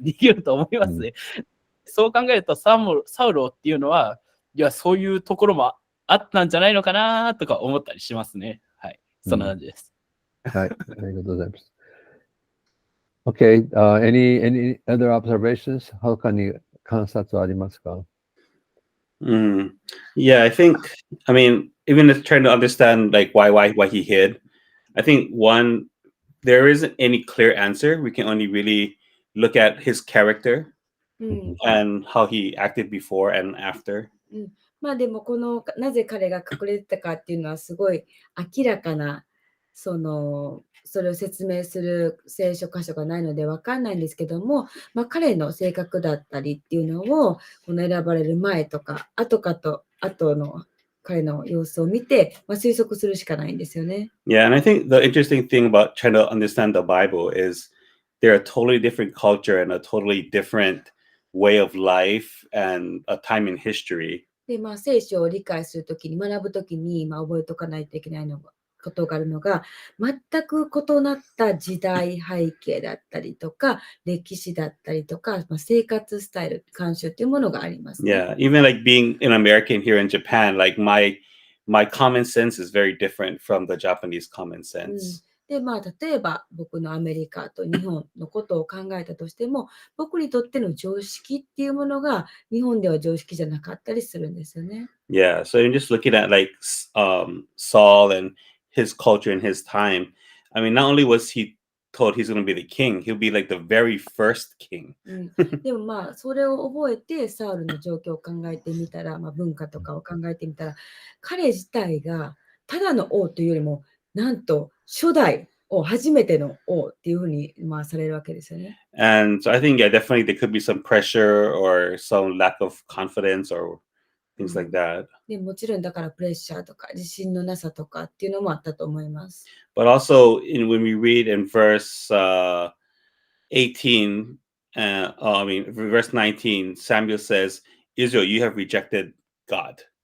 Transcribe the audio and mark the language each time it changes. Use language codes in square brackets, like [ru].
[ja] 逃げると思いますね。そう考えるとサウロっていうのは、いや、そういうところもあったんじゃないのかなとか思ったりしますね。はい。そんな感じです。はい。ありがとうございます。 [en] Okay, any other observations? [ja] 他に観察はありますか？ [en] Yeah, I think, I mean, even if trying to understand like why he hid, I think one, there isn't any clear answer. We can only really look at his character and how he acted before and after. [ja] まあでもなぜ彼が隠れてたかっていうのはすごい明らかなそれを説明する聖書箇所がないので分かんないんですけども、まあ、彼の性格だったりっていうのをこの選ばれる前とか後の彼の様子を見て、まあ、推測するしかないんですよね。 [en] Yeah, and I think the interesting thing about trying to understand the Bible is they're a totally different culture and a totally different way of life and a time in history. [ja] で、まあ、聖書を理解するときに、学ぶときに、まあ、覚えとかないといけないことがあるのが、全く異なった時代背景だったりとか、歴史だったりとか、まあ、生活スタイル、慣習というものがありますね。 [en] Yeah, even like being an American here in Japan, like my common sense is very different from the Japanese common sense. [ja] で、まあ、例えば僕のアメリカと日本のことを考えたとしても、僕にとっての常識っていうものが日本では常識じゃなかったりするんですよね。 [en] Yeah, so I'm just looking at like Saul and his culture in his time. I mean, not only was he told he's going to be the king, he'll be like the very first king. [ja] でもまあそれを覚えてサウルの状況を考えてみたら、まあ、文化とかを考えてみたら、彼自体がただの王というよりもなんと初代王、初めての王っていうふうにまあされるわけですよね。 [en] And so I think, yeah, definitely there could be some pressure or some lack of confidence or things like that. [ja] でもちろんだからプレッシャーとか自信のなさとかっていうのもあったと思います。 [en] But also, when we read in verse 18, verse 19, Samuel says, Israel, you have rejected God.